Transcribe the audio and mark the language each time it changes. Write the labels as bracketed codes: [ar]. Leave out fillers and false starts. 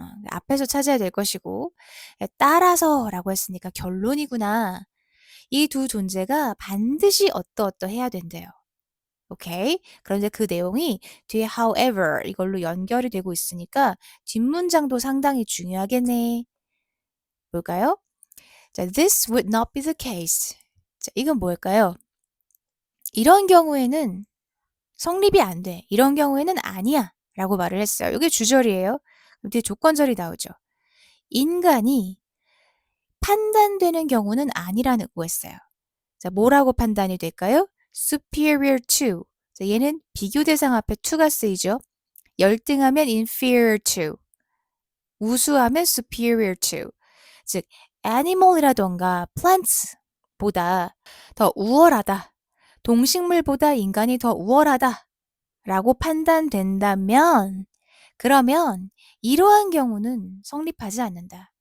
[ko] 앞에서 찾아야 될 것이고 따라서라고 했으니까 결론이구나. 이 두 존재가 반드시 어떠어떠해야 된대요. 오케이? 그런데 그 내용이 뒤에 however 이걸로 연결이 되고 있으니까 뒷문장도 상당히 중요하겠네. 뭘까요? [en] 자, this would not be the case. [ko] 자, 이건 뭘까요? 이런 경우에는 성립이 안 돼. 이런 경우에는 아니야. 라고 말을 했어요. 이게 주절이에요. 뒤에 조건절이 나오죠. 인간이 판단되는 경우는 아니라는 의구했어요. 자, 뭐라고 판단이 될까요? [en] superior to. [ko] 자, 얘는 비교 대상 앞에 to가 쓰이죠. 열등하면 [en] inferior to. [ko] 우수하면 [en] superior to. [ko] 즉, animal이라던가 plants보다 더 우월하다. 동식물보다 인간이 더 우월하다. 라고 판단된다면 그러면 이러한 경우는 성립하지 않는다.